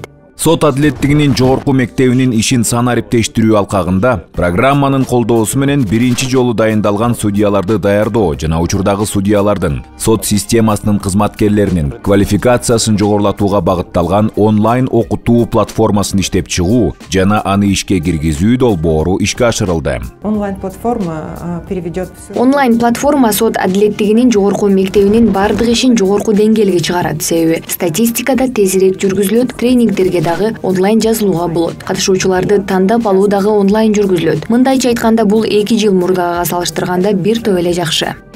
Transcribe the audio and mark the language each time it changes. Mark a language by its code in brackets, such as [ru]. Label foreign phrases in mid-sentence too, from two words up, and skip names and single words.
[ky] Сот адилеттигинин жогорку мектебинин ишин санариптештирүү алкагында программанын колдоосу менен биринчи жолу дайындалган судьяларды даярдоо жана учурдагы судьялардын сот системасынын кызматкерлеринин квалификациясын жогорулатууга багытталган онлайн окутуу платформасын иштеп чыгуу жана аны ишке киргизүү долбоору ишке ашырылды. [ru] Онлайн-платформа переведет все. [ky] Онлайн-платформа сот адилеттигинин жогорку мектебинин бардык ишин жогорку деңгээлге чыгарат. Себеби статистикада тезирээк жүргүзүлөт, тренингтерге дагы онлайн жазылууга болот. Катышуучуларды тандап алуу дагы онлайн жүргүзүлөт. Мындайча айтканда бул 2 жыл мурдагыга салыштырганда бир топ эле жакшы.